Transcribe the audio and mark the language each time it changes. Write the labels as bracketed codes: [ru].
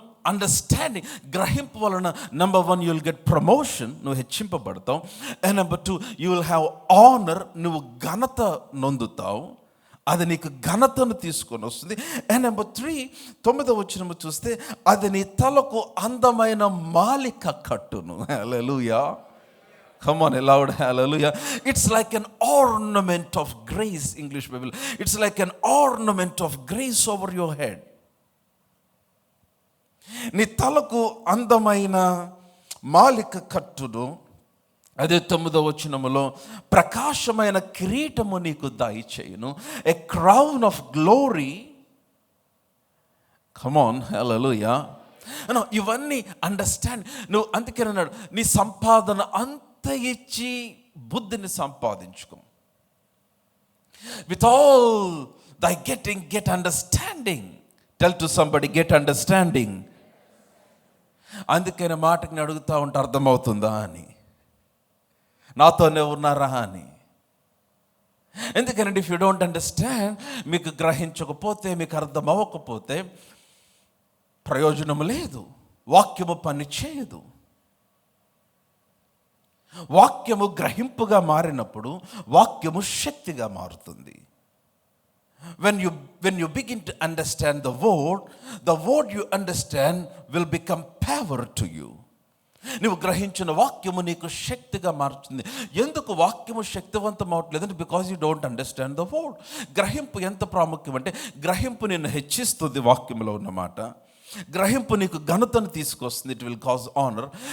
[en] understanding, [te] గ్రహింపు వలన [en] number 1 you will get promotion, [te] నువ్వు హెచ్చింపబడతావు. [en] and number 2 you will have honour, [te] నువ్వు ఘనత నొందుతావు. అది నీకు ఘనతను తీసుకొని వస్తుంది. [en] and number 3, [te] 9వ వచనము చూస్తే, అది నీ తలకు అందమైన మాలిక కట్టును. [en] Hallelujah. Come on, loud hallelujah. It's like an ornament of grace, English Bible. It's like an ornament of grace over your head. [te] నీ తలకు అందమైన మాలిక కట్టును. అదే 9వ వచనములో, ప్రకాశమైన కిరీటము నీకు దయచేయును. [en] A crown of glory. Come on, hallelujah. ఇవన్నీ understand. [te] నువ్వు అందుకే అన్నాడు, నీ సంపాదన అంత ఇచ్చి బుద్ధిని సంపాదించుకో. [en] With all thy getting, get understanding. Tell to somebody, get understanding. [te] అందుకైనా మాటకి నేను అడుగుతూ ఉంటే అర్థమవుతుందా అని, నాతోనే ఉన్నారా అని. ఎందుకంటే [en] if you don't understand, [te] మీకు గ్రహించకపోతే, మీకు అర్థం అవ్వకపోతే ప్రయోజనం లేదు. వాక్యము పని చేయదు. వాక్యము గ్రహింపుగా మారినప్పుడు వాక్యము శక్తిగా మారుతుంది. [en] When you begin to understand the word you understand will become power to you. [te] నువ్వు గ్రహించిన వాక్యము నీకు శక్తిగా మారుతుంది. ఎందుకు వాక్యము శక్తివంతం అవట్లేదంటే, [en] Because you don't understand the word. [te] గ్రహింపు ఎంత ప్రాముఖ్యం అంటే, గ్రహింపు నిన్ను హెచ్చిస్తుంది. వాక్యంలో ఉన్నమాట గ్రహింపు నీకు ఘనతను తీసుకొస్తుంది. [en] It will cause honour.